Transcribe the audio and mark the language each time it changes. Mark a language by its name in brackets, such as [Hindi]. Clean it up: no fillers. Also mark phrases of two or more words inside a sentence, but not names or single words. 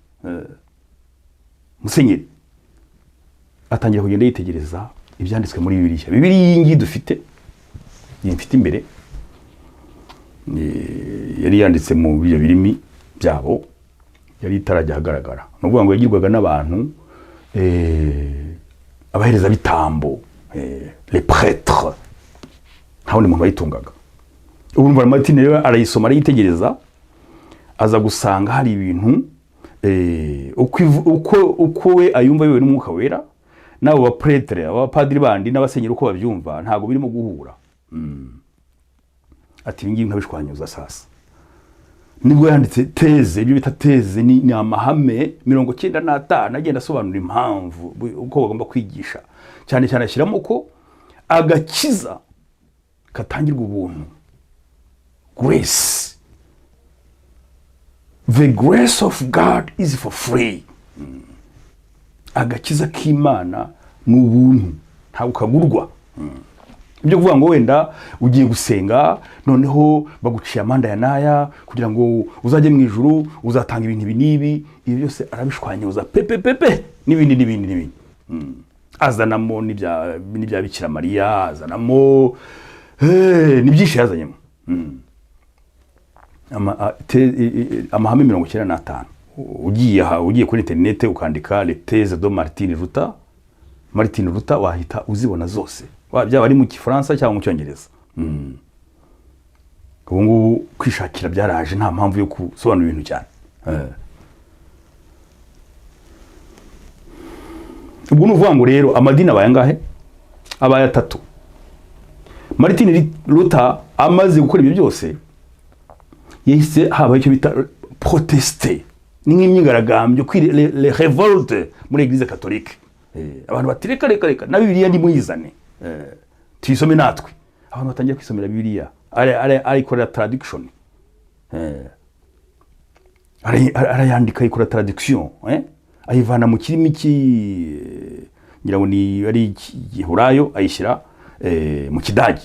[Kinyarwanda] Ubwo yari umukatolike, musenyeri, atangira kugenda yitegereza ibyanditswe muri Bibiliya. Bibiliya iyi ngiyi dufite, iyi mfite imbere, yari yanditse mu byo birimi byabo, yari itarajya ahagaragara. Ni ukuvuga ngo yagirwaga n'abantu abahereza bitambo, [French] les prêtres, [Kinyarwanda] nta wundi muntu wayitungaga. Ubu numva Martin rero arayisoma arayitegereza, aza gusanga hari ibintu uko we ayumva yewe n'umwuka wera, n'abo ba prêtre, abapadiri bandi n'abasenyeri uko babyumva ntago birimo guhura. Ati ngiye nkabishwanyuza sasa. Nibwo yanditse teze, ibyo bita teze ni amahame 95 agenda asobanura impamvu uko bagomba kwigisha, cyane cyane ashyiramo ko agakiza katangirwa ubuntu, grace. [English] The grace of God is for free. [Kinyarwanda] Agakiza k'Imana ni ubuntu, ntabwo kagurwa. Ibyo kuvuga ngo wenda ugiye gusenga noneho baguciye amanda ya naya kugira ngo uzajye mu ijuru uzatanga ibintu binibi, ibi byose arabishwanyuza pepe n'ibindi. Azanamo n'ibya Bikira Mariya, azanamo ni byinshi yazanyemo. Amahame 95. Ugiye kuri internet ukandika [French] les thèses de Martin Luther [Kinyarwanda] wahita uzibona zose, byaba ari mu Gifaransa cyangwa mu Cyongereza. Ubu ngubu kwishakira byaraje, nta mpamvu yo gusobanura ibintu cyane. Ubwo nuvuga ngo rero amadini abaye angahe? Abaye 3. Martin Luther amaze gukora ibyo byose yahise habaye icyo bita protester, ni nk'imyigaragambyo, [French] les révoltes [Kinyarwanda] muri [French] Église catholique. [Kinyarwanda] Abantu batireka reka na Bibiliya ndi muyizane, tuyisome natwe. Abantu batangiye kwisomera Bibiliya, arikorera traduction, arayandika ikora traduction, ayivana mu kirimi ngira ngo ni ari Gihurayo, ayishyira mu Kidage.